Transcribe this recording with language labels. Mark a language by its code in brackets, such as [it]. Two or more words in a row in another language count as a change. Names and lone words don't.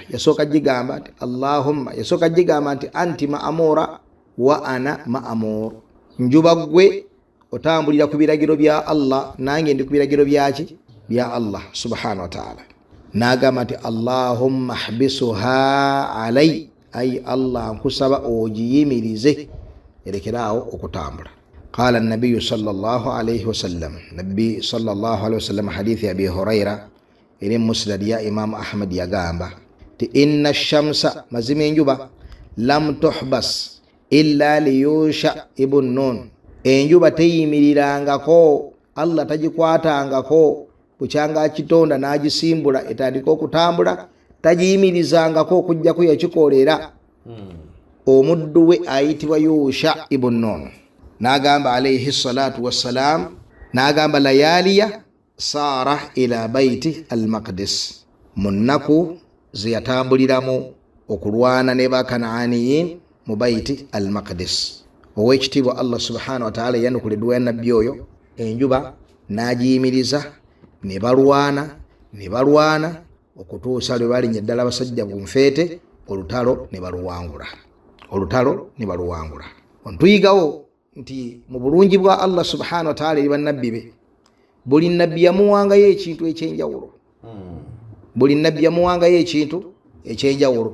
[lg] Yasooka gigamba nti Allahumma, yasooka gigamba nti [ar] أنت مأمورة وأنا مأمور, [lg] njuba gwe otambulira ku biragiro bya Allah nange ndi ku biragiro byaki bya [ar] الله سبحانه وتعالى. [lg] N'agamba nti [ar] اللهم احبسها علي, [lg] ay Allah nkusaba ogiyimirize erekeraawo okutambula. [ar] قال النبي صلى الله عليه وسلم, nabbi صلى الله عليه وسلم [lg] hadithi Abi Huraira eri musnad ya Imam Ahmad yagamba ti [ar] إن الشمس, [lg] mazima enjuba, [ar] لم تحبس إلا ليوشع بن نون, [lg] enjuba teyimirirangako, Allah tagikwatangako bukyanga kitonda n'agisimbula etandika okutambula, tagiyimirizangako okujjako yakikolera omuddu we ayitibwa Yusha ibn Nun. [ar] N'agamba عليه الصلاة والسلام, n'agamba ليالي سار إلى بيت المقدس, [lg] mu nnaku ze yatambuliramu okulwana ne bakanaaniyin mu baiti al-Maqdis. Owekitiibwa [ar] الله سبحانه وتعالى [lg] yanukuliddwa ya nabbi oyo, enjuba n'agiyimiriza ne balwana okutuusa lwe balinnya ddala abasajja ku nfeete, olutalo ne baluwangula. Ontuyigawo nti mu bulungi bwa [ar] الله سبحانه وتعالى [lg] eri bannabbi be, buli nabbi yamuwangayo ekintu ekyenjawulo, buli nabbi yamuwangayo ekintu ekyenjawulo.